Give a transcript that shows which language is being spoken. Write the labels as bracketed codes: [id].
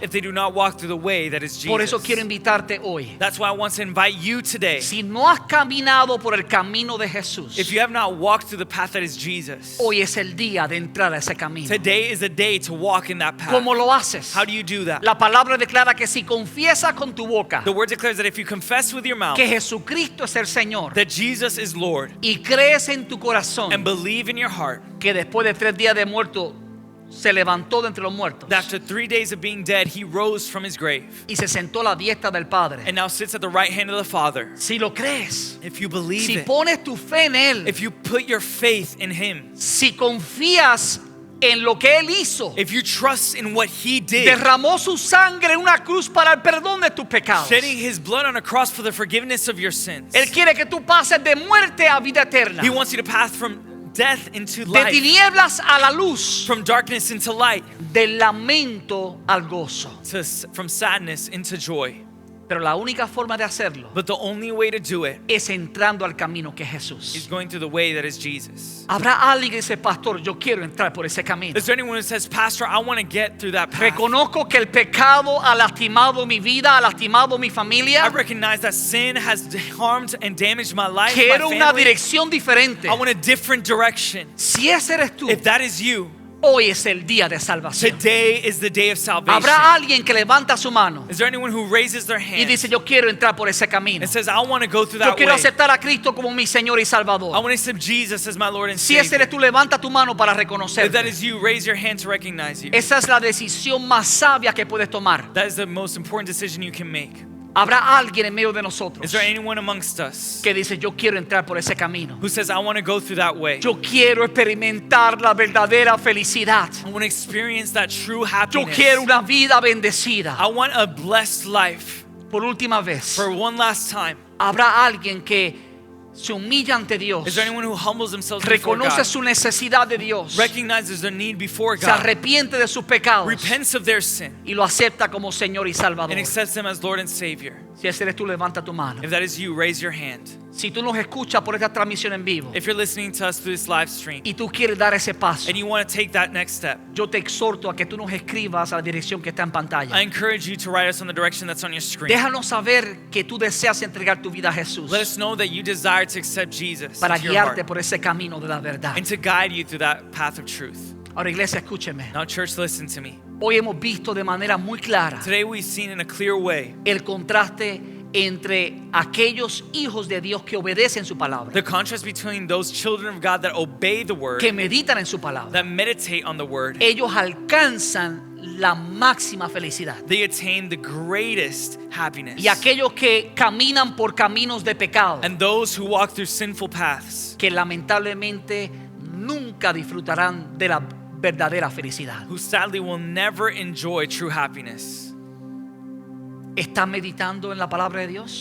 [en] if they do not walk through the way that is [es] Por eso [en] Jesus. [es] quiero invitarte hoy. [en] That's why I want to invite you today. [es] Si no has caminado por el camino de Jesús, [en] If you have not walked through the path that is Jesus, [es] hoy es el día de entrar a ese camino. [en] today is the day to walk in that path. [es] ¿Cómo lo haces? [en] How do you do that? [es] La palabra declara que si confiesas con tu boca [en] The word declares that if you confess with your mouth [es] que Jesucristo es el Señor [en] that Jesus is Lord [es] y crees en tu corazón [en] and believe in your heart [es] que después de 3 días de muerto se levantó de entre los muertos [en] that after 3 days of being dead, he rose from his grave [es] y se sentó a la diestra del Padre. [en] and now sits at the right hand of the Father. [es] Si lo crees, [en] If you believe [es] si [en] it, [es] pones tu fe en Él, [en] if you put your faith in him, [es] si confías en lo que Él hizo, [en] if you trust in what he did, [es] derramó su sangre en una cruz para el perdón de tus pecados. [en] shedding his blood on a cross for the forgiveness of your sins. [es] Él quiere que tú pases de muerte a vida eterna, [en] He wants you to pass from death into [es] de [en] life, [es] tinieblas a la luz, [en] from darkness into light, [es] del lamento al gozo. [en] from sadness into joy. [es] Pero la única forma de hacerlo [en] But the only way to do it [es] es entrando al camino que es [en] is going through the way that is Jesus. [es] Habrá alguien que dice, pastor, yo quiero entrar por ese camino. [en] Is there anyone who says, Pastor, I want to get through that path? [es] Reconozco que el pecado ha lastimado mi vida, ha lastimado mi [en] I [es] familia. [en] recognize that sin has harmed and damaged my life, my [es] Quiero una [en] family. [es] dirección diferente. [en] I want a different direction. [es] Si ese eres tú, [en] If that is you, [es] hoy es el día de salvación. [en] today is the day of salvation. [es] Habrá alguien que levanta su mano [en] Is there anyone who raises their [es] y [en] hand [es] dice, yo quiero entrar por ese camino. [en] and says, I want to go through [es] Yo [en] that [es] quiero [en] way? [es] aceptar a Cristo como mi Señor y [en] I [es] Salvador. [en] want to accept Jesus as my Lord and [es] Si ese [en] Savior. [es] eres tú, levanta tu mano para [en] If that [es] reconocer. [en] is you, raise your hand to recognize you. [es] Esa es la decisión más sabia que puedes tomar. [en] That is the most important decision you can make. [es] Habrá alguien en medio de [en] Is [es] nosotros [en] there anyone amongst us [es] que dice, yo quiero entrar por ese camino. [en] who says, I want to go through that way? [es] Yo quiero experimentar la verdadera felicidad. [en] I want to experience that true [es] Yo [en] happiness. [es] quiero una vida bendecida. [en] I want a blessed life. [es] Por última vez, [en] For one last time, [es] habrá alguien que se humilla ante Dios, [en] is there anyone who humbles themselves before [es] reconoce [en] God, [es] su necesidad de Dios, [en] recognizes their need before [es] se [en] God, [es] arrepiente de sus pecados [en] repents of their sin, [es] y lo acepta como Señor y Salvador? [en] and accepts Him as Lord and Savior? [es] Si ese eres tú, levanta tu mano. [en] If that is you, raise your hand. [es] Si tú nos escuchas por esta transmisión en vivo [en] If you're listening to us through this live stream [es] y tú quieres dar ese paso, [en] and you want to take that next step, [es] yo te exhorto a que tú nos escribas a la dirección que está en pantalla. [en] I encourage you to write us on the direction that's on your screen. [es] Déjanos saber que tú deseas entregar tu vida a Jesús [en] Let us know that you desire to accept Jesus [es] para [en] into your [es] guiarte [en] heart [es] por ese camino de la verdad. [en] and to guide you through that path of truth. [es] Ahora, iglesia, escúcheme. [en] Now, church, listen to me. [es] Hoy hemos visto de manera muy clara [en] Today we've seen in a clear way [es] el contraste entre aquellos hijos de Dios que obedecen su palabra, [en] the contrast between those children of God that obey the word, [es] que meditan en su palabra. [en] that meditate on the word, [es] Ellos alcanzan la máxima felicidad. [en] they attain the greatest happiness. [es] Y aquellos que caminan por caminos de pecado, [en] And those who walk through sinful paths, [es] que lamentablemente nunca disfrutarán de la verdadera felicidad. [en] who sadly will never enjoy true happiness. [es] ¿Estás meditando en la palabra de Dios?